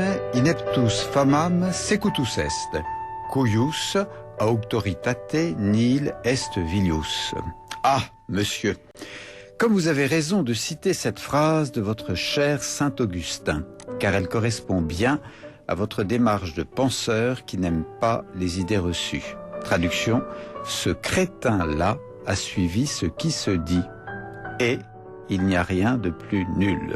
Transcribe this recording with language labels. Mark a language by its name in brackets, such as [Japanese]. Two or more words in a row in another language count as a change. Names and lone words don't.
[Latin] ineptus famam secutus est, cuius auctoritate nihil est vilius. [French] Ah, monsieur, comme vous avez raison de citer cette phrase de votre cher Saint Augustin, car elle correspond bien à votre démarche de penseur qui n'aime pas les idées reçues. Traduction, ce crétin-là a suivi ce qui se dit, et il n'y a rien de plus nul.